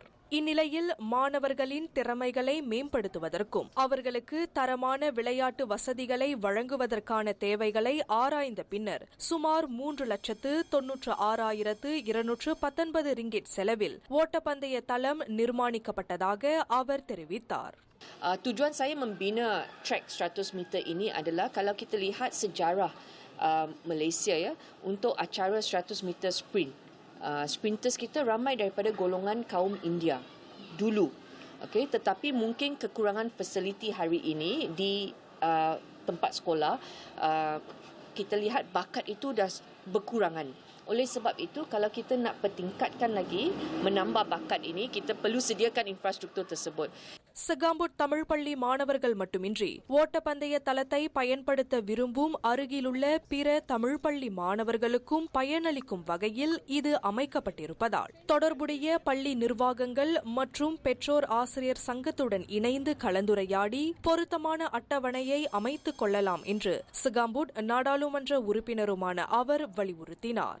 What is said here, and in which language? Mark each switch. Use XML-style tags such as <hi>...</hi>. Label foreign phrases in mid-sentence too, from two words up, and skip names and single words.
<ta>இந்நிலையில் மாணவர்களின் திறமைகளை மேம்படுத்துவதற்கும் அவர்களுக்கு தரமான விளையாட்டு வசதிகளை வழங்குவதற்கான தேவைகளை ஆராய்ந்த பின்னர் சுமார் 3,96,219 ரிங்கிட் செலவில் ஓட்டப்பந்தய தளம் நிர்மாணிக்கப்பட்டதாக அவர் தெரிவித்தார்.</ta> <ms>Tujuan saya membina track 100 meter ini adalah kalau kita lihat sejarah Malaysia ya untuk acara 100 meter sprint. Sprinters kita ramai daripada golongan kaum India dulu. Okey, tetapi mungkin kekurangan fasiliti hari ini di tempat sekolah kita lihat bakat itu dah berkurangan. Oleh sebab itu kalau kita nak pertingkatkan lagi menambah bakat ini kita perlu sediakan infrastruktur tersebut.</ms> <ta>சகாம்புட் தமிழ் பள்ளி மாணவர்கள் மட்டுமின்றி ஓட்டப்பந்தய தளத்தை பயன்படுத்த விரும்பும் அருகிலுள்ள பிற தமிழ் பள்ளி மாணவர்களுக்கும் பயனளிக்கும் வகையில் இது அமைக்கப்பட்டிருப்பதால் தொடர்புடைய பள்ளி நிர்வாகங்கள் மற்றும் பெற்றோர் ஆசிரியர் சங்கத்துடன் இணைந்து கலந்துரையாடி பொருத்தமான அட்டவணையை அமைத்துக் கொள்ளலாம் என்று சகாம்புட் நாடாளுமன்ற உறுப்பினருமான அவர் வலியுறுத்தினார்.</ta>